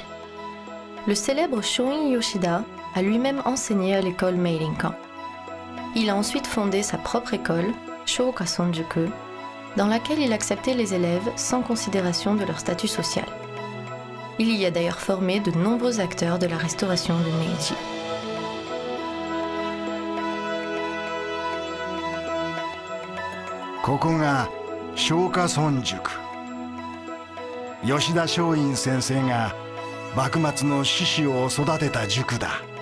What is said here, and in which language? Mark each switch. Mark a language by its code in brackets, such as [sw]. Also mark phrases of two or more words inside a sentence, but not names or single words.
[fr] Le célèbre Shoin Yoshida a lui-même enseigné à l'école Meirinkan. Il a ensuite fondé sa propre école, Shouka Sonjuku, dans laquelle il acceptait les élèves sans considération de leur statut social. Il y a d'ailleurs formé de nombreux acteurs de la restauration de Meiji. [ja] ここが松下村塾。吉田松陰先生が幕末の志士を育てた塾だ。